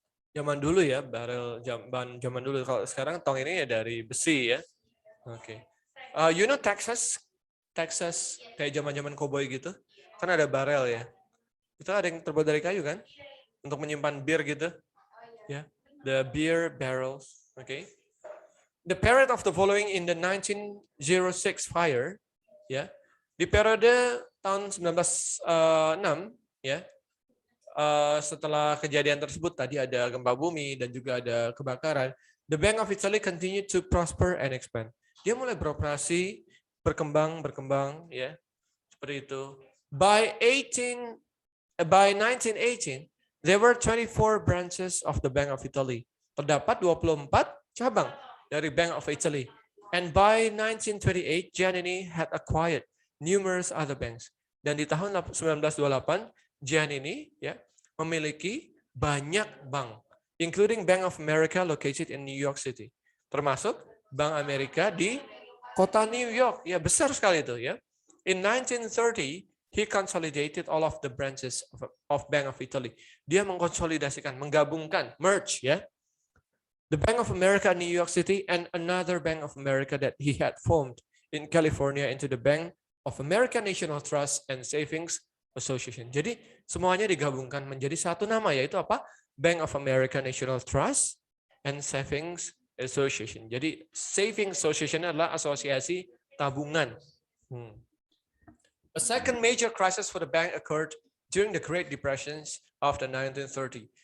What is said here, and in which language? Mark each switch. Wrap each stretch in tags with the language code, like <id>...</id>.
<id>Zaman dulu, ya, barrel zaman dulu. Kalau sekarang tong ini ya dari besi, ya. Oke.</id> <en>You know</en> <id>Texas kayak zaman-zaman koboi gitu. Kan ada barrel, ya. Itu ada yang terbuat dari kayu kan? Untuk menyimpan bir gitu.</id> <en>Ya. The beer barrels, okay. The period of the following in the 1906 fire, ya.</en> <id>Di periode tahun 1906, ya. Setelah kejadian tersebut tadi ada gempa bumi dan juga ada kebakaran,</id> <en>the Bank of Italy continued to prosper and expand.</en> <id>Dia mulai beroperasi, berkembang, ya. Seperti itu.</id> <en>By 1918, there were 24 branches of the Bank of Italy.</en> <id>Terdapat 24 cabang dari Bank of Italy.</id> <en>And by 1928, Giannini had acquired numerous other banks.</en> <id>Dan di tahun 1928, Giannini, ya, memiliki banyak bank,</id> <en>including Bank of America located in New York City.</en> <id>Termasuk Bank Amerika di kota New York. Ya, besar sekali itu, ya.</id> <en>In 1930, he consolidated all of the branches of Bank of Italy.</en> <id>Dia mengkonsolidasikan, menggabungkan, merge, ya.</id> <en>The Bank of America in New York City and another Bank of America that he had formed in California into the Bank of America National Trust and Savings Association.</en> <id>Jadi semuanya digabungkan menjadi satu nama, yaitu apa?</id> <en>Bank of America National Trust and Savings Association.</en> <id>Jadi Savings Association adalah asosiasi tabungan.</id> <en>A second major crisis for the bank occurred during the Great Depressions of the 1930.</en>